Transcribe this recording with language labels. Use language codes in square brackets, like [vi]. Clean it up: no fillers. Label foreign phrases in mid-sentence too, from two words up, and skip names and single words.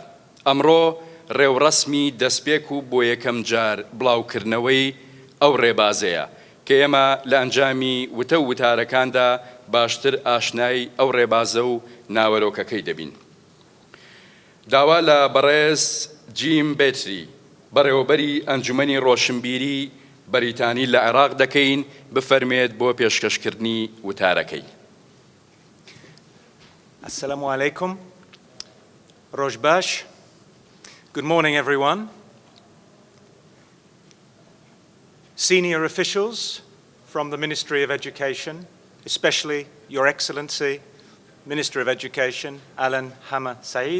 [ckb] ئەمڕۆ ڕێوڕەسمی دەستپێک و بۆ یەکەم جار بڵاوکردنەوەی ئەو ڕێبازەیە کە ئێمە لە ئەنجامی وتە و وتارەکاندا باشتر ئاشنای ئەو ڕێبازە و ناوەرۆکەکەی دەبین. داوا لە بەڕێز جیم بێتری بەڕێوەبەری ئەنجومەنی ڕۆشنبیری بەریتانی لە عێراق دەکەین بفەرمێت بۆ پێشکەشکردنی وتارەکەی. [ar] السلام علیکم. [ckb] ڕۆژ باش. [en] Good morning, everyone. Senior officials from the Ministry of Education, especially Your Excellency, Minister of Education, Alan Hamma Saeed.